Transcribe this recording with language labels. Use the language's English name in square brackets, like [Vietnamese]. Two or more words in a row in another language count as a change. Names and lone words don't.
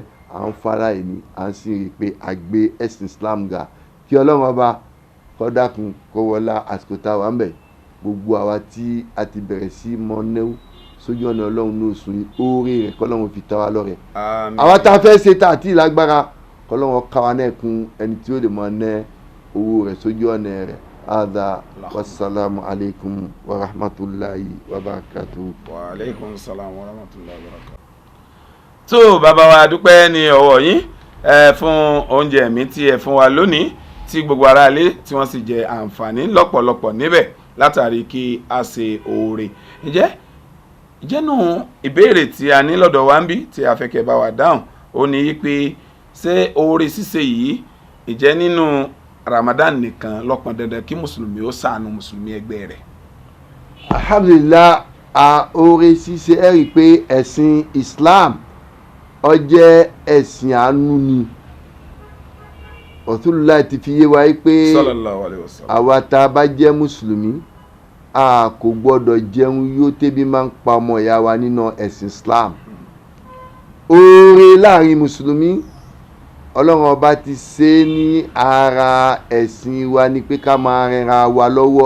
[Yoruba] à ń fara ẹni à ń sì rí i pé a gbé ẹ̀sìn Islam ga kí Ọlọ́run ọba kó dákun kó wọlá àsìkò tá a wà ń bẹ̀ gbogbo àwa tí a ti bẹ̀rẹ̀ sí mọ nẹ́wó sójú ọ̀nà Ọlọ́run ní oṣù yìí oore rẹ̀ kọ́lọ́run fi ta wá lọ́rẹ. àwa tá a fẹ́ ṣe tá àti ìlágbára kọ́lọ́run ká wa náà kún ẹni tí ó lè mọ ná owó rẹ̀ sójú ọ̀nà rẹ̀. [Arabic] Ada والسلام عليكم ورحمة الله وبركاته. وعليكم السلام ورحمة الله وبركاته. [Yoruba] tó bàbá wa dúpẹ́ ní ọwọ́ yín fún oúnjẹ mi tí ẹ fún wa lónìí tí gbogbo ará ilé tí wọ́n sì jẹ àǹfààní lọ́pọ̀lọpọ̀ níbẹ̀ látàrí kí a ṣe oore. ìjẹ́nu ìbéèrè tí a ní lọ́dọ̀ wa ń bí tí a fẹ́ kẹ́ bá wa dáhùn ó ní pé ṣé oore ṣíṣe yìí ìjẹ́ nínú Ramadan nìkan lọ́pọn dandan kí mùsùlùmí ó ṣàánú mùsùlùmí ẹgbẹ́ rẹ̀? Alhamdulillah, oore ṣíṣe ẹ rí i pé ẹ̀sìn Islam ó jẹ́ ẹ̀sìn àánú ni. Rasulullah ti fi yé wa pé [Arabic] صلى الله عليه وسلم, [Yoruba] àwa tá a bá jẹ́ mùsùlùmí a kò gbọ́dọ̀ jẹun yó tẹ́bí máa ń pa ọmọ ìyá wa nínú ẹ̀sìn Islam. Oore láàrin mùsùlùmí Ọlọ́run ọba ti ṣe ní ara ẹ̀sìn wa ni pé ká máa rẹra wa lọ́wọ́.